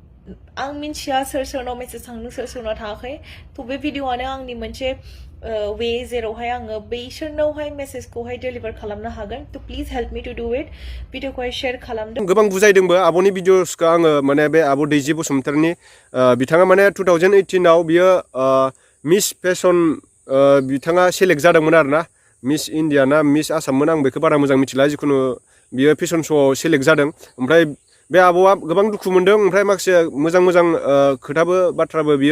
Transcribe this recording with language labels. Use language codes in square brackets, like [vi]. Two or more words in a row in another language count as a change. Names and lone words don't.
[brx] आं मिन्थिया सोर सोरनाव मेसेज थांदों सोर सोरनाव थाङाखै थ' बे भिडिअआनो आंनि मोनसे वे जेरावहाय आङो बैसोरनावहाय मेसेजखौहाय डेलिभार खालामनो हागोन थ' [en] please help me to do it [brx] भिडिअखौहाय शेयार खालामदों गोबां बुजायदोंबो आब'नि भिडिअसखौ आङो माने बे आब' दैजि बसुमतारीनि बिथाङा माने 2018आव बियो मिस फेसन बिथाङा सेलेक्ट जादोंमोन आरोना मिस इण्डिया ना मिस आसाममोन आं बेखौ बारा मोजां मिथिला जिखुनु बियो फेसन श'आव सेलेक्ट जादों ओमफ्राय बे आब'आ गोबां दुखु मोनदों ओमफ्राय माखासे मोजां मोजां खोथाबो बाथ्राबो बियो